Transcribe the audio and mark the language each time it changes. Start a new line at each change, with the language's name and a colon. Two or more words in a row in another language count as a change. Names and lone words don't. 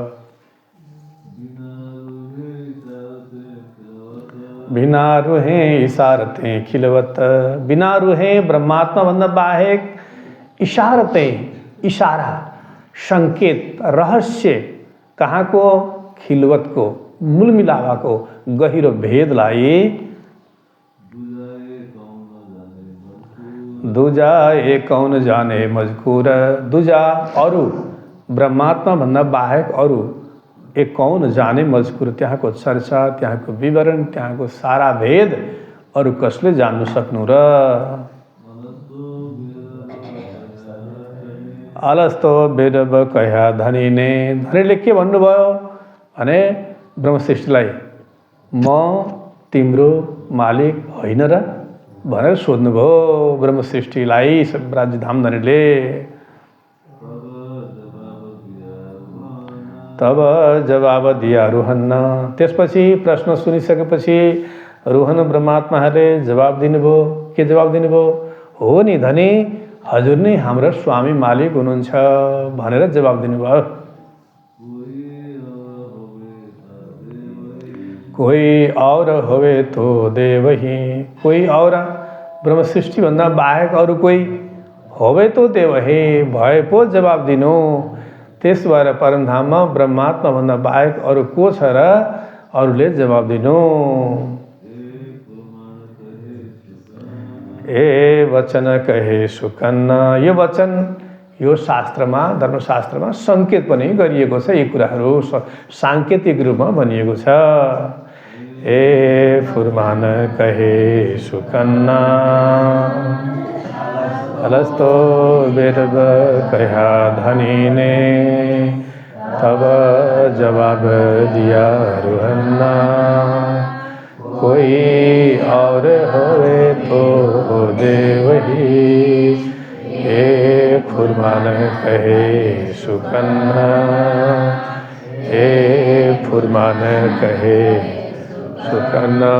Hindi: बिना रुहे इशारते खिलवत,
Nepali: बिना रुहे ब्रह्मात्मा भन्दा बाहेक इशारते, इशारा, संकेत, रहस्य कहाँको, खिलवतको, मूल मिलावाको गहिरो भेदलाई
Hindi: दूजा एक कौन जाने मजकूर, दूजा
Nepali: अरू ब्रह्मात्मा भन्दा बाहेक अरू
Hindi: एक कौन जाने मजकूर,
Nepali: त्यहाँको चर्चा, त्यहाँको विवरण, त्यहाँको सारा भेद अरू कसले जान्नु सक्नु र।
Hindi: अलस्तो बेरब कह्या धनीने,
Nepali: धनीले के भन्नुभयो भने ब्रह्मसृष्टिलाई, म तिम्रो मालिक होइन र भनेर सोध्नुभयो ब्रह्मसृष्टिलाई राज्यधाम धनीले।
Hindi: तब जवाब दिया रोहन,
Nepali: त्यसपछि प्रश्न सुनिसकेपछि रोहन ब्रह्मात्माहरूले जवाब दिनुभयो। के जवाब दिनुभयो? हो नि धनी, हजुर नै हाम्रो स्वामी मालिक हुनुहुन्छ भनेर जवाब दिनुभयो।
Hindi: कोही और होवे तो देवही,
Nepali: कोही और ब्रह्म सृष्टि भन्दा बाहेक अरू कोही
Hindi: होवे तो देवही,
Nepali: भए पो जवाब दिनु। त्यस भएर परमधाममा ब्रह्मात्मा भन्दा बाहेक अरू को छ र अरूले जवाब दिनु।
Hindi: ए वचन कहे सुकन्न,
Nepali: यो वचन यो शास्त्रमा, धर्मशास्त्रमा सङ्केत पनि गरिएको छ। यी कुराहरू साङ्केतिक रूपमा भनिएको छ।
Hindi: ए फुरमान कहे सुकन्न, अलस्तो बेरब कहा धनी ने, तब जवाब दिया रुहन्ना। कोई और होवे तो दे वही, ए फुरमान कहे सुकन्ना, ए फुरमान कहे सुकन्ना।